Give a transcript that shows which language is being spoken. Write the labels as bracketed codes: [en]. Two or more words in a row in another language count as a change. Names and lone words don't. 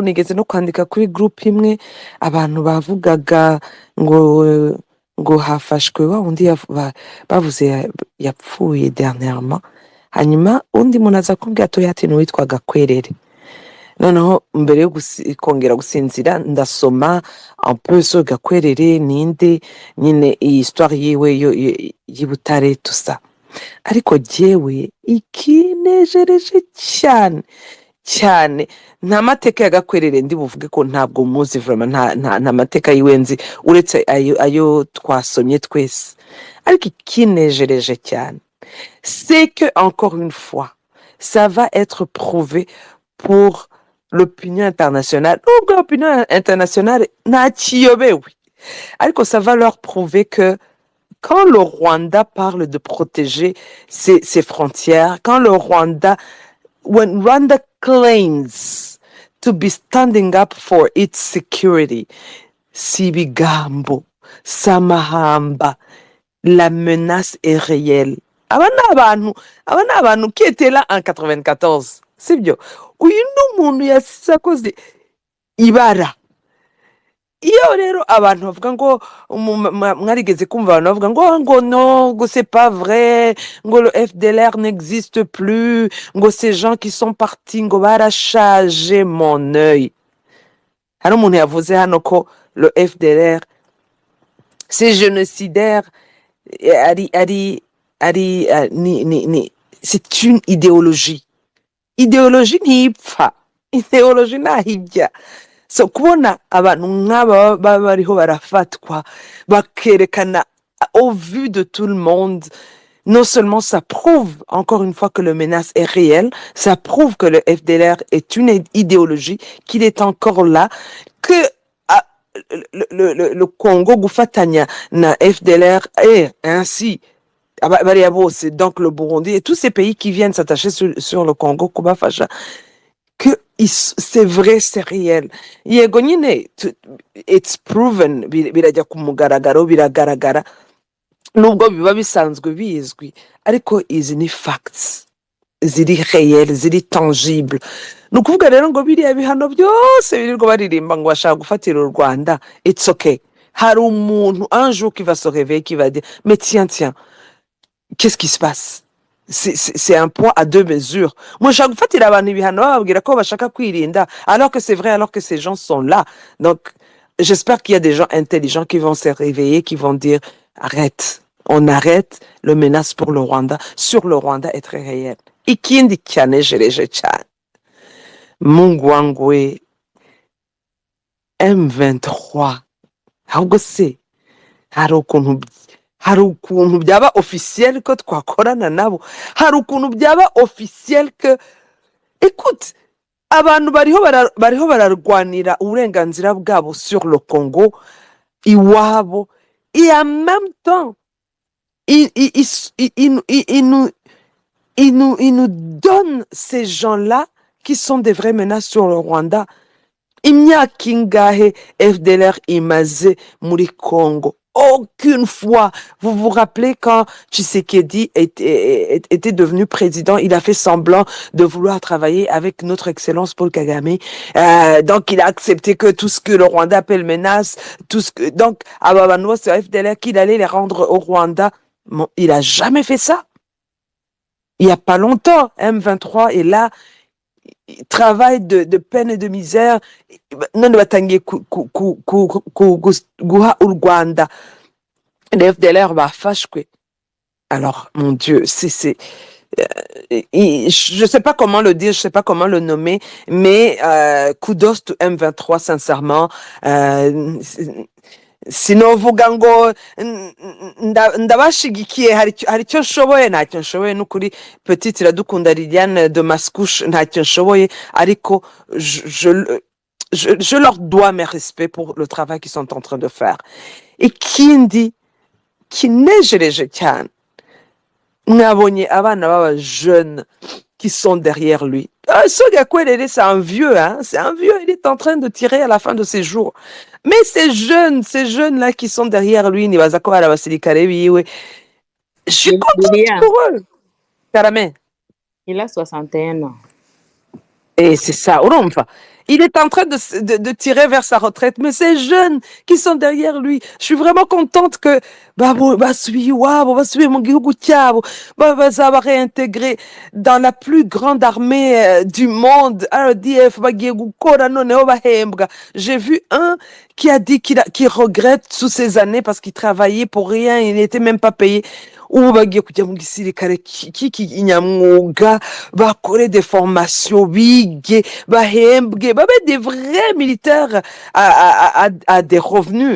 [rw] Nigeze no kwandika kuri group imwe, abantu bavugaga ngo hafashwe wa undi bavuze yapfuye dernièrement. Hanyuma undi muntu aza kumbwira to yati n'uwitwa Gakwerere. Noneho mbere yo kongera gusinzira ndasoma [fr] un peu sur [rw] Gakwerere ninde, nyine iyi histoire yiwe y'Ibutare [fr] tout ça. [rw] Ariko jewe ikinejereje cyane nta mateka ya Gakwerere ndi buvuge ko ntabwo muzi vraiment, nta mateka yiwenzi uretse ayo twasomye twese. Ariko ikinejereje cyane, [fr] c'est que encore une fois ça va être prouvé pour l'opinion internationale. L'opinion internationale [rw] n'a kiyobewe, ariko [fr] ça va leur prouver que quand le Rwanda parle de protéger ses frontières, quand [en] when Rwanda claims to be standing up for its security, [rw] Sibigambo, Samahamba, [fr] la menace est réelle. [rw] Aba ni abantu [fr] qui étaient là en 94, [rw] sibyo? Uyu ni umuntu yasize akoze ibara. Iyo rero abantu bavuga ngo mwarigeze kumva abantu bavuga ngo non, ngo [fr] c'est pas vrai, [rw] ngo [fr] le FDLR n'existe plus, [rw] ngo [fr] ces gens qui sont partis [rw] ngo barashaje. [fr] Mon œil, [rw] hari umuntu yavuze hano ko [fr] le FDLR c'est génocidaire, c'est une idéologie. [rw] Idéologie ntipfa, idéologie ntahijya. [fr] So [rw] kubona abantu nk'aba bariho barafatwa bakerekana [fr] au vu de tout le monde, non seulement ça prouve encore une fois que le menace est réel, ça prouve que le FDLR est une idéologie, qu'il est encore là, que [rw] le Congo gufatanya na FDLR [fr] et ainsi [rw] bariya bose, [fr] donc le Burundi et tous ces pays qui viennent s'attacher sur le Congo kubafasha, que c'est vrai, c'est réel. [rw] Yego nyine [en] it's proven, [rw] birajya ku mugaragaro, biragaragara nubwo biba bisanzwe bizwi, ariko izi ni facts. ziri réel ziri tangible ni ukuvuga rero ngo biriya bihano byose birirwa baririmba ngo bashaka gufatira u Rwanda [en] it's okay [rw] hari umuntu [fr] un jour qui va se réveiller qui va dire mais tiens qu'est-ce qui se passe c'est un poids à deux mesures moi [rw] nshaka gufatira abantu ibihano bababwira ko bashaka kwirinda [fr] alors que c'est vrai alors que ces gens sont là donc j'espère qu'il y a des gens intelligents qui vont se réveiller qui vont dire arrête on arrête le menace pour le Rwanda sur le Rwanda est très réel [rw] ikindi cyanejereje cyane [sw] Mungu wangu we [fr] M23 [rw] ahubwo se hari ukuntu byaba officiel ko twakorana nabo hari ukuntu byaba officiel [fr] que écoute [rw] abantu bariho bararwanira uburenganzira bwabo [fr] sur le Congo iwabo et en même temps il nous donne ces gens-là qui sont des vraies menaces sur le Rwanda. [rw] Imyaka ingahe FDLR imaze muri Congo. [fr] Aucune fois. Vous vous rappelez quand Tshisekedi était devenu président, il a fait semblant de vouloir travailler avec notre excellence Paul Kagame. Donc il a accepté que tout ce que le Rwanda appelle menace, donc Ababanoa, c'est FDLR qu'il allait les rendre au Rwanda. Bon, il a jamais fait ça. Il y a pas longtemps, M23 est là, il travaille de peine et de misère. [rw] None batangiye guha u Rwanda. Les FDLR bafashwe. [fr] Alors, mon Dieu, je sais pas comment le dire, je sais pas comment le nommer, mais [en] kudos to M23, [fr] sincèrement. [rw] Sinovuga ngo ndabashigikiye hari icyo nshoboye ntacyo nshoboye n'ukuri petite Iradukunda Liliane de Mascouche ntacyo nshoboye ariko [fr] je leur dois mes respects pour le travail qu'ils sont en train de faire. [rw] Ikindi kinejereje cyane mwabonye abana b'aba jeunes [fr] qui sont derrière lui. Sogakwerere, c'est un vieux, hein, c'est un vieux, il est en train de tirer à la fin de ses jours. Mais ces jeunes-là qui sont derrière lui, [rw] nibaza ko ari abasirikare biwe. [fr] Je suis contente Lilian, pour eux. Caramel. il a 61 ans. Et c'est ça, urumva. Il est en train de tirer vers sa retraite, mais ces jeunes qui sont derrière lui, je suis vraiment contente que [rw] basubiye mu gihugu cyabo, bazaba [fr] réintégrés dans la plus grande armée du monde, [rw] RDF, bagiye gukora noneho bahembwa. [fr] J'ai vu un qui a dit qu'il regrette sous ces années parce qu'il travaillait pour rien, il n'était même pas payé. [rw] Ubu bagiye kujya mu gisirikare cy'inyamwuga bakore [fr] des formations [rw] bige bahembwe babe [fr] des vrais militaires à des revenus.